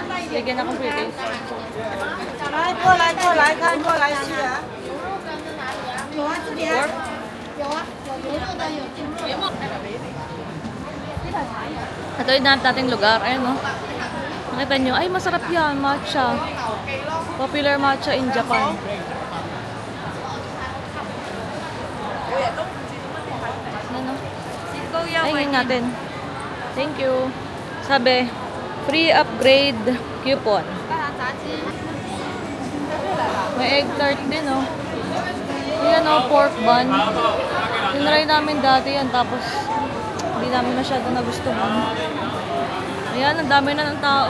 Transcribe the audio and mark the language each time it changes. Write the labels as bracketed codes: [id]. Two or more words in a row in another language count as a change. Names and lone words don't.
[tl] Lagyan akong [en] free taste. [zh] 来，过来，过来，看过来吃啊。有啊，这里啊。有啊，有牛肉的，有猪肉的。 [tl] Ito yung nating lugar. Ayan, no? Nakita nyo. Ay, masarap yan. Matcha. [en] Popular matcha in Japan. [tl] Ano? Ay, ngayon natin. [en] Thank you. [tl] Sabi, [en] free upgrade coupon. [tl] May [en] egg tart [tl] din, no? Yan, no? [en] Pork bun. [tl] Tinry namin dati yan. Tapos, hindi namin masyado nagustuhan. Ayan, ang dami na ng tao.